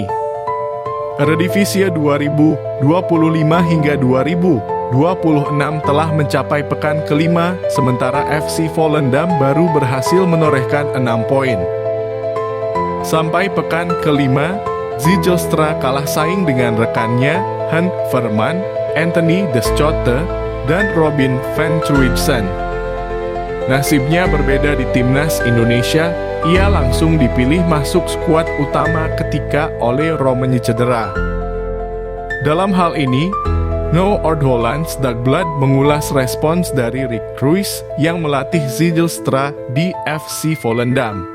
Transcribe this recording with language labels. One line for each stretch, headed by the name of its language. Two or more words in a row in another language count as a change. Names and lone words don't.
Indonesian: Eredivisie 2025 hingga 2026 telah mencapai pekan kelima, sementara FC Volendam baru berhasil menorehkan 6 poin. Sampai pekan kelima, Zijlstra kalah saing dengan rekannya Han Verman, Anthony De Schotte, dan Robin van Truijsen. Nasibnya berbeda di timnas Indonesia, ia langsung dipilih masuk skuad utama ketika Ole Rommen cedera. Dalam hal ini, Noord-Hollands Dagblad mengulas respons dari Rick Cruyff yang melatih Zijlstra di FC Volendam.